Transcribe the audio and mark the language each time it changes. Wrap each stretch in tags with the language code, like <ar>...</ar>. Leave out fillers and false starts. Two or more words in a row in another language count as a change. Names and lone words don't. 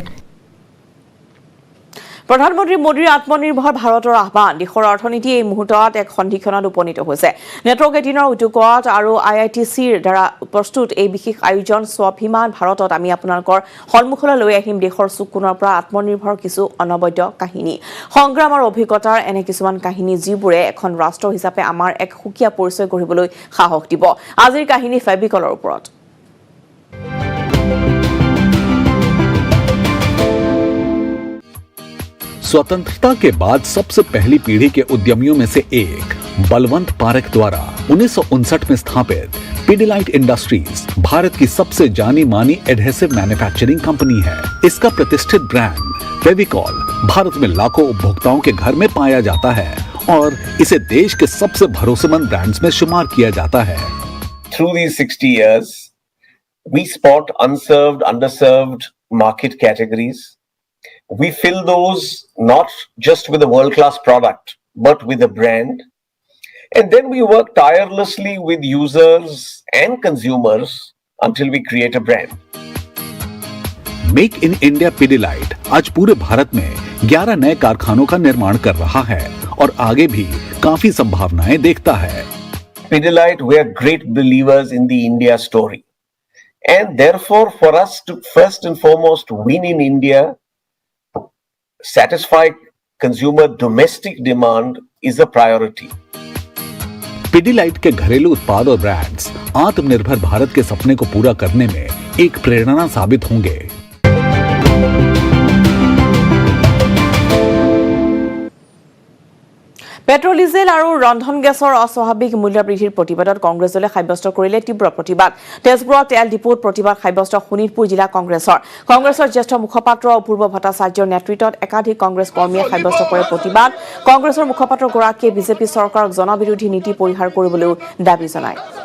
<as>প্ৰধানমন্ত্ৰী মোদীৰ আত্মনিৰ্ভৰ ভাৰতৰ আহ্বান দেশৰ অৰ্থনীতি এই মুহূৰ্তত এক সন্ধিক্ষণত উপনীত হৈছে নেটৱৰ্ক 18ৰ উদ্যোগত আৰু IITCৰ দ্বাৰা প্ৰস্তুত এই বিশেষ আয়োজন স্বাভিমান ভাৰতত আমি আপোনালোকৰ সন্মুখলৈ লৈ আহিম দেশৰ চুকোণৰ পৰা আত্মনিৰ্ভৰ কিছু অনবদ্য কাহিনী সংগ্ৰাম আৰু অভিজ্ঞতাৰ এনে কিছুমান কাহিনী যিবোৰে এখন ৰাষ্ট্ৰ হিচাপে আমাৰ এক সুকীয়া পৰিচয় গঢ়িবলৈ সাহস দিব আজিৰ কাহিনী ফেবিকলৰ ওপৰত</as> <hi>स्वतंत्रता के बाद सबसे पहली पीढ़ी के उद्यमियों में से एक बलवंत पारेख द्वारा 1959 में स्थापित पिडिलाइट इंडस्ट्रीज भारत की सबसे जानी मानी</hi> <en>adhesive manufacturing company</en> <hi>है इसका प्रतिष्ठित ब्रांड फेविकॉल भारत में लाखों उपभोक्ताओं के घर में पाया जाता है और इसे देश के सबसे भरोसेमंद ब्रांड्स में शुमार किया जाता है</hi> <en>Through these 60 years, we spot unserved, underserved market categories. We fill those not just with a world-class product, but with a brand. And then we work tirelessly with users and consumers until we create a brand.</en> <hi>मेक इन इंडिया पिडिलाइट आज पूरे भारत में 11 नए कारखानों का निर्माण कर रहा है और आगे भी काफी संभावनाएं देखता है</hi> <en>Pidilite, we are great believers in the India story. And therefore, for us to first and foremost win in India, satisfy consumer domestic demand is a priority.</en> <hi>पिडिलाइट के घरेलू उत्पाद और ब्रांड्स आत्मनिर्भर भारत के सपने को पूरा करने में एक प्रेरणा साबित होंगे</hi> <as>পেট্ৰল ডিজেল আৰু ৰন্ধন গেছৰ অস্বাভাৱিক মূল্য বৃদ্ধিৰ প্ৰতিবাদত কংগ্ৰেছ দলে সাব্যস্ত কৰিলে তীব্ৰ প্ৰতিবাদ তেজপুৰৰ তেল ডিপুত প্ৰতিবাদ সাব্যস্ত শোণিতপুৰ জিলা কংগ্ৰেছৰ জ্যেষ্ঠ মুখপাত্ৰ অপূৰ্ব ভট্টাচাৰ্যৰ নেতৃত্বত একাধিক কংগ্ৰেছ কৰ্মীয়ে সাব্যস্ত কৰে প্ৰতিবাদ কংগ্ৰেছৰ মুখপাত্ৰগৰাকীয়ে বিজেপি চৰকাৰক জনবিৰোধী নীতি পৰিহাৰ কৰিবলৈও দাবী জনায়</as>